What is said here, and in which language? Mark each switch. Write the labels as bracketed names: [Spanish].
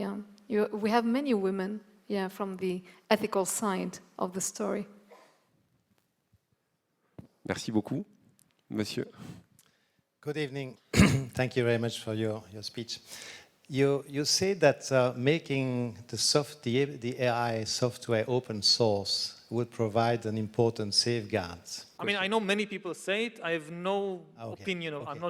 [English] Yeah, we have many women, yeah, from the ethical side of the story. [French] Merci beaucoup, monsieur. [English] Good evening. Thank you very much for your speech. You say that making the AI software open source would provide an important safeguard. I mean, I know many people say it. I have no opinion. Okay.